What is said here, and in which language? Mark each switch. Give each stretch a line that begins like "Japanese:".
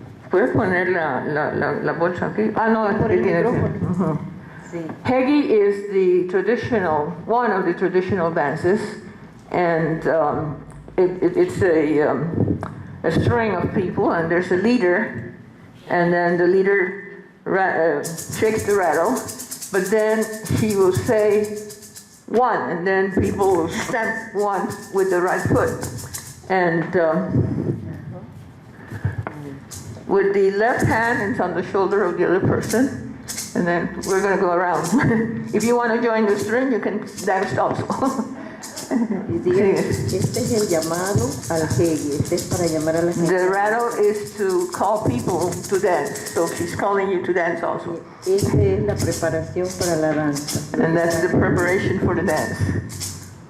Spanish: ¿Puedes poner la bolsa aquí? Ah, no, aquí tienes.
English: Hegi is one of the traditional dances, and it's a string of people, and there's a leader, and then the leader shakes the rattle, but then he will say 1, and then people will stamp 1 with the right foot. And with the left hand, it's on the shoulder of the other person. And then we're going to go around. If you want to join the string, you can dance also.
Spanish: Este es el llamado al hegi. Este es para llamar a la gente.
English: The rattle is to call people to dance. So she's calling you to dance also.
Spanish: Esta es la preparación para la danza.
English: And that's the preparation for the dance.